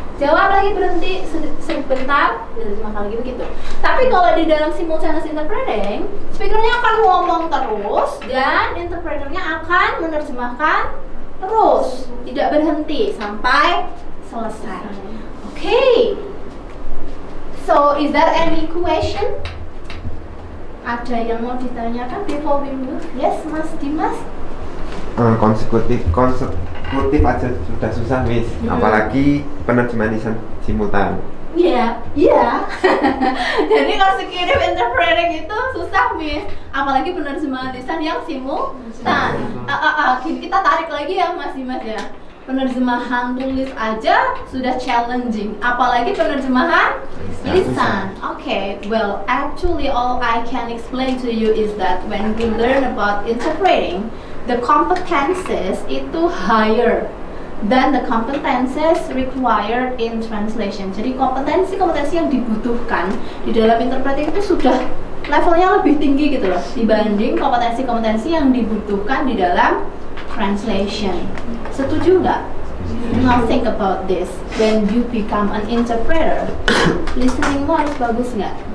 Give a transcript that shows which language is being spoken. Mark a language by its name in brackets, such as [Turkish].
[Indonesian] Jawab lagi, berhenti sebentar, diterjemahkan lagi, begitu. Tapi kalau di dalam simultaneous interpreting, speakernya akan ngomong terus dan interpreternya akan menerjemahkan terus, tidak berhenti sampai selesai. Okay. [English] So, is there any question? [Indonesian] Ada yang mau ditanyakan [English] before we move? Yes, Mas Dimas? [Indonesian] Konsekutif aja sudah susah, Miss. Apalagi penerjemahan lisan simultan. Iya. Jadi consecutive interpreting itu susah, Miss. Apalagi penerjemahan lisan yang simultan. Kita tarik lagi ya, Mas Dimas ya. Penerjemahan tulis aja sudah challenging, apalagi penerjemahan lisan. [English] Okay, well, actually all I can explain to you is that when we learn about interpreting, the competences itu higher than the competences required in translation. [Indonesian] Jadi kompetensi yang dibutuhkan di dalam interpreting itu sudah levelnya lebih tinggi gitu loh dibanding kompetensi yang dibutuhkan di dalam translation. Setuju nggak? [English] Now think about this. When you become an interpreter, [Indonesian] listeningmu harus bagus nggak?